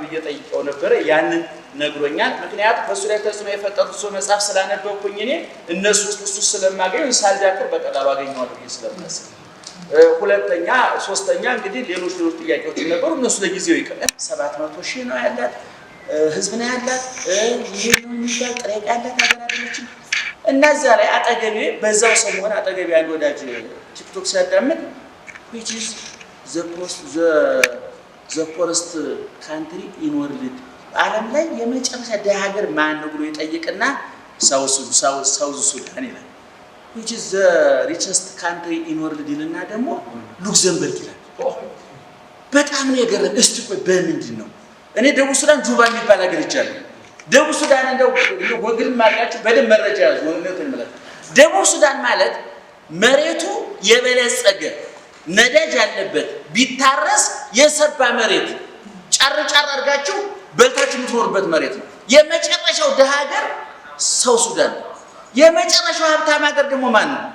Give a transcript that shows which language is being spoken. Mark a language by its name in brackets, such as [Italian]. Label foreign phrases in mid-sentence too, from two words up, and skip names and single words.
[Amharic] ብዬ ጠይቀው ነበረ። ያንን ነግሮኛል። ምክንያቱም በሱ ላይ ተጽዕኖ የፈጠሩ ሰው መጽሐፍ ስላነበብኩኝ እኔ እነሱ እሱ ስለማገኝ ሳልዳክር በቀላሉ አገኘዋለሁ ብዬ ስለማስብ፣ ሁለተኛ ሶስተኛ እንግዲህ ሌሎች ጥያቄዎች ነበሩ። እነሱ ለጊዜው ይቀር 700 ሺህ ነው ያላት ህዝብ ነው ያላት ይሄ ነው የሚባል ጥሬ ያላት ነገር አይደለችም። እነዛ ላይ አጠገቤ በዛው ሰሞን አጠገቤ አንድ ወዳጅ ቲክቶክ ሲያዳምጥ [English] which is the poorest country in world [Amharic] ዓለም ላይ የመጨረሻ ደሃ ሀገር ማን ነው ብሎ ይጠይቅና ሳውዝ ሱዳን ይላል። [English] which is the richest country in world [Amharic] ይልና ደግሞ ሉክዘምበርግ ይላል። በጣም ነው የገረመኝ። እስቲ ቆይ በምንድን ነው እኔ ደቡብ ሱዳን ጁባ የሚባል ሀገር ይቻላል። ደቡብ ሱዳን እንደው ጎግል ማድረጋችሁ በደንብ መረጃ ያዙ ነው ተመለከቱ። ደቡብ ሱዳን ማለት መሬቱ የበለጸገ ነዳጅ ያለበት ቢታረስ የሰባ መሬት ጫር አድርጋችሁ በልታችሁ የምትኖርበት መሬት ነው። የመጨረሻው ደሃ ሀገር ሰው ሱዳን ነው። የመጨረሻው ሀብታም ሀገር ደግሞ ማን ነው?